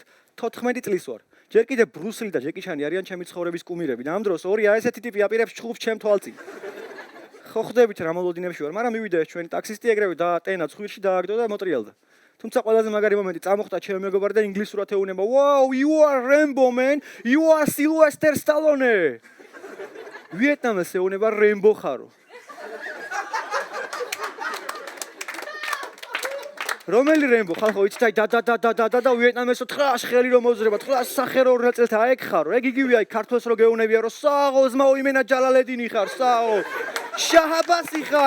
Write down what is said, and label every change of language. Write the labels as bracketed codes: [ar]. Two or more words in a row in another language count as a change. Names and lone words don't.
[ka] 14 წლის ვარ. ჯერ კიდე ბრუსლი და ჯეკი ჩანი არიან ჩემი ცხოვრების კუმირები და ამ დროს ორი ესეთი ტიპი აპირებს ჩხუბს ჩემ თვალწინ. ხო ხვდებით რა მოლოდინებში ვარ, მაგრამ მივიდა ეს ჩვენი ტაქსისტი ეგრევე დაატენა ცხვირში დააგდო და მოტრიალდა. თუმცა ყველაზე მაგარი მომენტი წამოხდა ჩემო მეგობარი და ინგლისურად ეუბნება, [en] "Wow, you are Rambo man, you are Sylvester Stallone." [ka] ვიეტნამელს ეუბნება Rambo ხარო. რომელი Rambo ხალხო იცით აი და ვიეტნამელსო 900 ხელი რომ მოძრება, 900 სახე რო ორ ნაწილად აეკ ხარო. ეგ იგივე აი ქართველს რო გეუნებია რომ საო ზმაო იმენა ჯალალედინი ხარ, საო შაჰაბასი ხარ.